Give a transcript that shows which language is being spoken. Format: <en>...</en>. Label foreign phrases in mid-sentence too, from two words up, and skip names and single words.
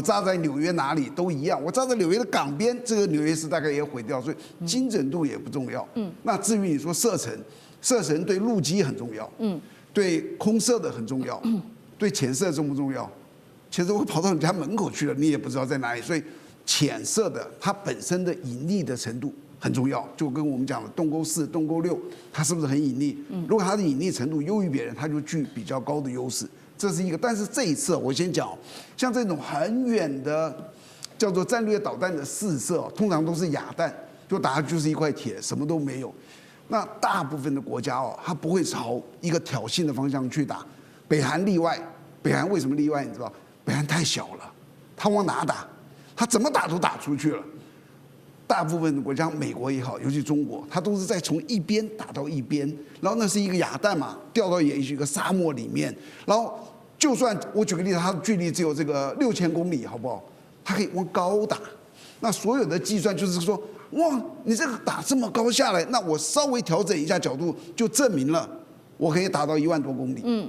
<zh>炸在紐約哪裡都一樣，我炸在紐約的港邊，這個紐約市大概也毀掉，所以精準度也不重要。那至於你說射程對陸基很重要，對空射的很重要，對潛射重不重要？潛射會跑到你家門口去了，你也不知道在哪裡，所以。潛射的它本身的隱匿的程度很重要，就跟我們講的洞溝4、洞溝6，它是不是很隱匿？如果它的隱匿程度優於別人，它就具比較高的優勢，這是一個。但是這一次我先講，像這種很遠的叫做戰略導彈的試射，通常都是啞彈，就打下去就是一塊鐵，什麼都沒有。那大部分的國家它不會朝一個挑釁的方向去打，北韓例外。北韓為什麼例外？你知道？北韓太小了，它往哪打？他怎麼打都打出去了。大部分的國家，美國也好，尤其中國，它都是在從一邊打到一邊，然後那是一個啞彈嘛，掉到也許一個沙漠裡面，然後就算我舉個例子，它的距離只有這個6000公里，好不好？它可以往高打。那所有的計算就是說，哇，你這個打這麼高下來，那我稍微調整一下角度，就證明了我可以打到1萬多公里。</zh>